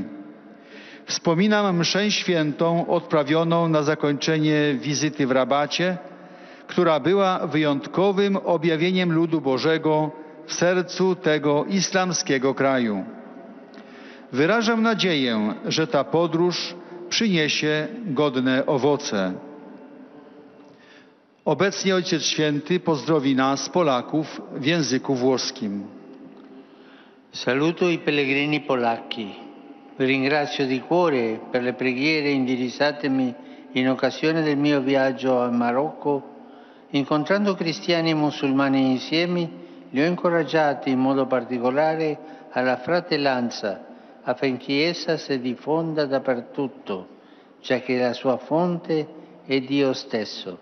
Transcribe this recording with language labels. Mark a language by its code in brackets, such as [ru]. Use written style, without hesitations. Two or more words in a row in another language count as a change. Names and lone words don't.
[pl] Wspominam mszę świętą odprawioną na zakończenie wizyty w Rabacie, która była wyjątkowym objawieniem ludu Bożego w sercu tego islamskiego kraju. Wyrażam nadzieję, że ta podróż przyniesie godne owoce. Obecnie Ojciec Święty pozdrowi nas, Polaków, w języku włoskim. [it] Saluto i pellegrini polacchi. Vi ringrazio di cuore per le preghiere indirizzatemi in occasione del mio viaggio al Marocco. Incontrando cristiani e musulmani insieme, li ho incoraggiati in modo particolare alla fratellanza, affinché essa si diffonda dappertutto, già che la sua fonte è Dio stesso.